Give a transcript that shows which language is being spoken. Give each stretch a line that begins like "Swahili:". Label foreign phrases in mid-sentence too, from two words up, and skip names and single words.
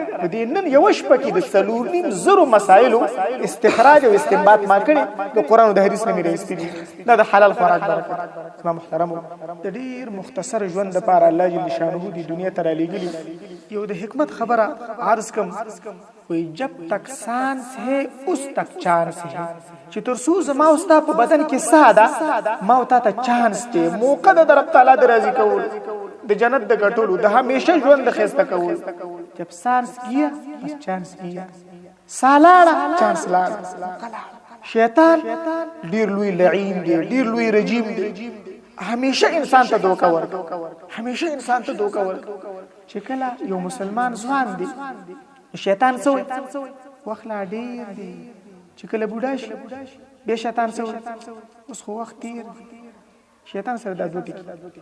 Pashto: په دې نن یوه شپه کې د 4.5 مسایلو استخراج او استنباط ما کړي، د قرآن او د حدیث نه مې راایستي دي. دا د حلال خوراک برکت. زما محترمو، د ډېر مختصر ژوند دپاره الله جل شانه دې دنیا ته رالیږلي. یو د حکمت خبره عرض کم، وی
Urdu: جب تک سانس ہے اس تک چانس ہے،
Pashto: چې تر څو زما او ستا په بدن کې ساه ده، ما او تا ته چانس دی، موقع ده د رب تعالی د راضي کول، د جنت د ګټلو، د همیشه ژوند د ښایسته کول.
Urdu: جب سانس گیا بس چانس گیا،
Pashto: ساه لاړه چانس لاړه. شیطان ډېر لوی لعین دی، ډېر لوی رجیم دی، همیشه انسان ته دوکه ورکوي، همیشه انسان ته دوکه ورکوي. چې کله یو مسلمان ځوان دی، شیطان سوی وخت لا ډېر دی، چې کله بوډا شي بیا شیطان سوی اوس خو وخت تیر، شیطان سره دا دوه ټکي.